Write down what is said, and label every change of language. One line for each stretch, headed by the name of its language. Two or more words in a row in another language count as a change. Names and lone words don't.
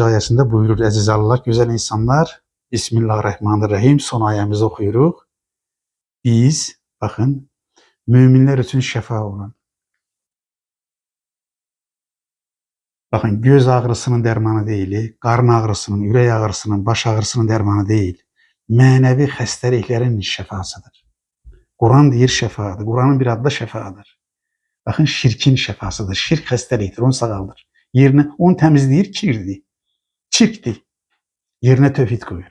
Turkish: ayesinde buyurur Aziz Allah, güzel insanlar, Bismillahirrahmanirrahim, son ayemizi okuyuruq. Biz, bakın, müminler için
Azerbaijani: şəfa olan,
Turkish: Bakın göz ağrısının dermanı değil,
Azerbaijani: qarın ağrısının, ürək ağrısının, baş ağrısının
Turkish: dermanı değil,
Azerbaijani: mənəvi xəstəliklərin şəfasıdır. Quran deyir şəfadır. Quranın bir adı da şəfadır. Bakın şirkin şəfasıdır. Şirk xəstəlikdir, onu sağaldır. Yerinə onu təmizləyir, kirdir. Çirkdir. Yerinə tövhid qoyur.